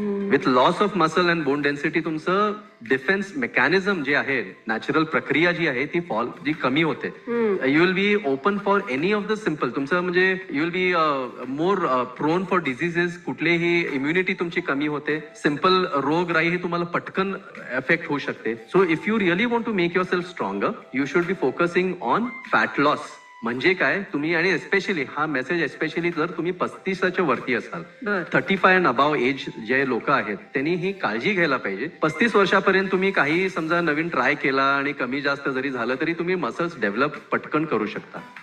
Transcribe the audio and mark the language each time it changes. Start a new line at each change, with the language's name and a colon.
English: with loss of muscle and bone density
Marathi: तुमचं defence mechanism जे आहे, नॅचरल प्रक्रिया जी आहे ती जी कमी होते.
English: you will be open for any of the simple,
Marathi: तुमचं म्हणजे
English: you will be more prone for diseases,
Marathi: कुठलेही इम्युनिटी तुमची कमी होते, सिम्पल रोगराई ही तुम्हाला पटकन एफेक्ट होऊ शकते.
English: So if you really want to make yourself stronger you should be focusing on fat loss.
Marathi: म्हणजे काय, तुम्ही आणि एस्पेशली हा मेसेज एस्पेशली जर तुम्ही 35च्या वरती असाल,
English: 35 and above age
Marathi: जे लोक आहेत त्यांनी ही काळजी घ्यायला पाहिजे. 35 वर्षापर्यंत तुम्ही काही समजा नवीन ट्राय केला आणि कमी जास्त जरी झालं तरी तुम्ही मसल्स डेव्हलप पटकन करू शकता.